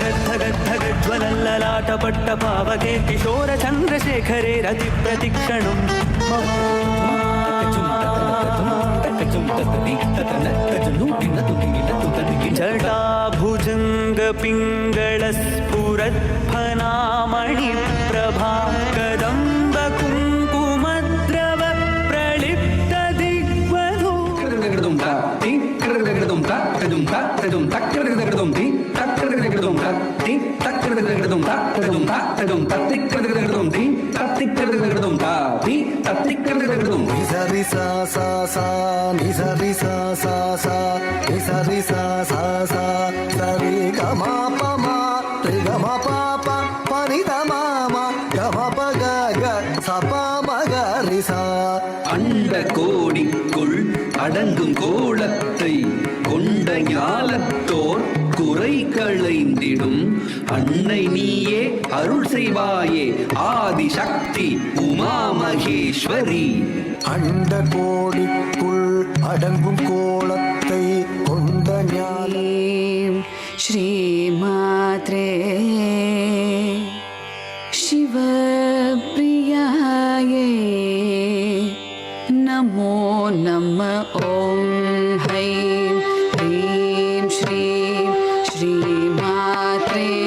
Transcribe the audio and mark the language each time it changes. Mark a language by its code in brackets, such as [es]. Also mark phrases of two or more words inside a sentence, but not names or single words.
[sa] धगद्धगद्धगज्ज्वलल्ललाटपट्टपावके किशोरचन्द्रशेखरे रतिप्रतिक्षणम् जटाभुजङ्गपिङ्गळस्फुरत्फनामणिप्रभा कदम्बकुङ्कुमद्रव प्रलिप्त दिग्वधू నిసరి సా సా సా నిసరి సా సా సా నిసరి సా సా సా సరి గమ పమ రి గమ పాప పని దమ గమ పగ గ సప మగ రి సా [ta] அண்ட கோடிக்குள் அடங்கும் கோலத்தை கொண்ட ஞாலத்தோர் குறை களைந்திடும் அன்னை நீயே அருள் செய்வாயே ஆதிசக்தி உமா மகேஸ்வரி அண்ட கோடிக்குள் அடங்கும் கோலத்தை கொண்ட ஞான [sa] श्रीमात्रे शिवप्रियाये नमो नमः ॐ हैं ह्रीं श्रीं श्रीमात्रे